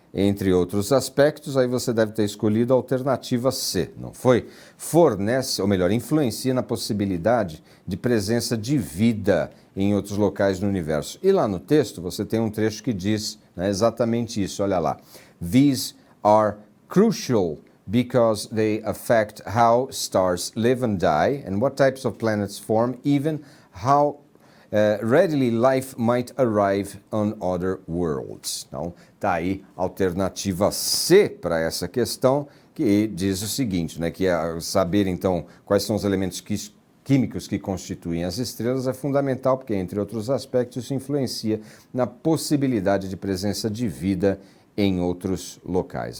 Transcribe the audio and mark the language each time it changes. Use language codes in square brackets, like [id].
[pt] entre outros aspectos, aí você deve ter escolhido a alternativa C, não foi? Fornece, ou melhor, influencia na possibilidade de presença de vida em outros locais no universo. E lá no texto você tem um trecho que diz, né, exatamente isso, olha lá. [en] These are crucial because they affect how stars live and die and what types of planets form, even how readily life might arrive on other worlds. [pt] Então, tá aí a alternativa C para essa questão, que diz o seguinte, né, que saber, então, quais são os elementos químicos que constituem as estrelas é fundamental, porque, entre outros aspectos, isso influencia na possibilidade de presença de vida em outros locais.